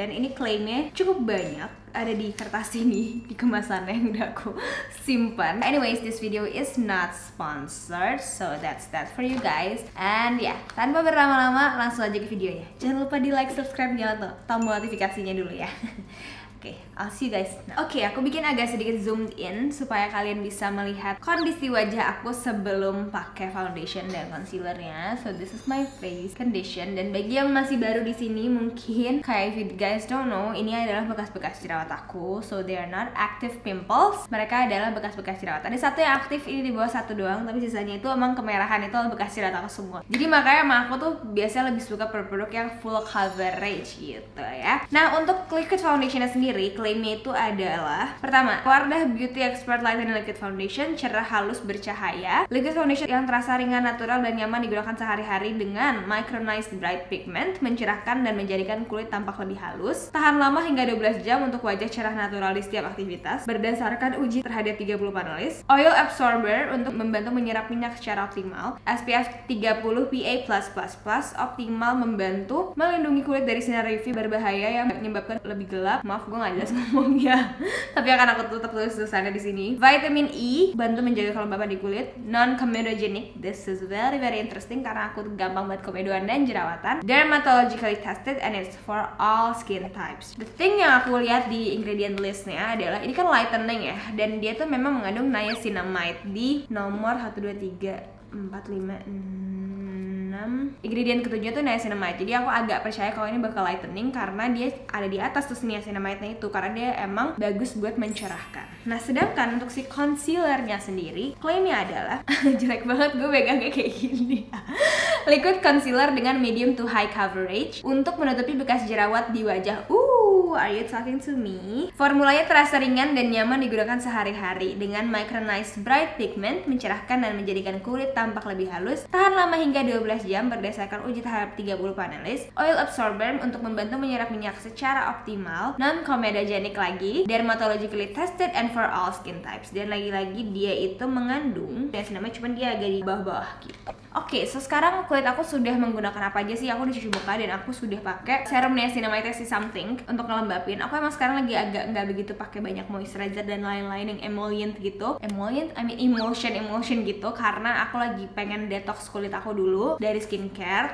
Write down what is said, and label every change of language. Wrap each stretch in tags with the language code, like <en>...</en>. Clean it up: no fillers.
<id>Dan ini klaimnya cukup banyak, ada di kertas ini, di kemasannya yang udah aku simpan.</id> <en>Anyways, this video is not sponsored, so that's that for you guys. And</en> <id>ya, tanpa berlama-lama langsung aja ke videonya. Jangan lupa di like, subscribe, nyalain tombol notifikasinya dulu ya. Oke,</id> <en>I'll see you guys.</en> <id>Oke, aku bikin agak sedikit zoomed in supaya kalian bisa melihat kondisi wajah aku sebelum pakai foundation dan concealernya.</id> <en>So this is my face condition.</en> <id>Dan bagi yang masih baru di sini, mungkin kayak</id> <en>if you guys don't know,</en> <id>ini adalah bekas-bekas jerawat aku.</id> <en>So they are not active pimples.</en> <id>Mereka adalah bekas-bekas jerawat. Ada satu yang aktif, ini di bawah satu doang, tapi sisanya itu emang kemerahan itu bekas jerawat aku semua. Jadi makanya emang aku tuh biasanya lebih suka produk yang full coverage gitu ya. Nah, untuk liquid foundationnya sendiri, klaimnya itu adalah pertama, Wardah Beauty Expert Lightening Liquid Foundation, cerah halus bercahaya. Liquid foundation yang terasa ringan, natural, dan nyaman digunakan sehari-hari dengan micronized bright pigment, mencerahkan dan menjadikan kulit tampak lebih halus. Tahan lama hingga 12 jam untuk wajah cerah natural di setiap aktivitas berdasarkan uji terhadap 30 panelis. Oil absorber untuk membantu menyerap minyak secara optimal. SPF 30 PA+++, optimal membantu melindungi kulit dari sinar UV berbahaya yang menyebabkan lebih gelap. Maaf, gue nggak jelas ngomongnya, tapi akan aku tetap tulis tulisannya di sini. Vitamin E, bantu menjaga kelembapan di kulit. Non comedogenic,</id> <en>this is very interesting</en> <id>karena aku gampang buat komedoan dan jerawatan.</id> <en>Dermatologically tested and it's for all skin types. The thing</en> <id>yang aku lihat di ingredient listnya adalah ini kan lightening ya, dan dia tuh memang mengandung niacinamide di nomor 1, 2, 3, 4, 5, 6. Ingredient ketujuh tuh niacinamide. Jadi aku agak percaya kalau ini bakal lightening karena dia ada di atas tuh niacinamide-nya itu, karena dia emang bagus buat mencerahkan. Nah, sedangkan untuk si concealernya sendiri, klaimnya adalah jelek banget gue pegangnya kayak gini. Liquid concealer dengan medium to high coverage untuk menutupi bekas jerawat di wajah.</id> <en>Are you talking to me?</en> <id>Formulanya terasa ringan dan nyaman digunakan sehari-hari dengan micronized bright pigment, mencerahkan dan menjadikan kulit tampak lebih halus. Tahan lama hingga 12 jam berdasarkan uji terhadap 30 panelis. Oil absorber untuk membantu menyerap minyak secara optimal. Non comedogenic lagi.</id> <en>Dermatologically tested and for all skin types.</en> <id>Dan lagi-lagi dia itu mengandung niacinamide, cuman dia agak di bawah-bawah gitu. Oke, so sekarang kulit aku sudah menggunakan apa aja sih? Aku udah cuci muka dan aku sudah pakai serum niacinamide si something untuk ngelembapin. Aku emang sekarang lagi agak nggak begitu pakai banyak moisturizer dan lain-lain yang emollient gitu. Emulsion gitu, karena aku lagi pengen detox kulit aku dulu dari skincare.</id>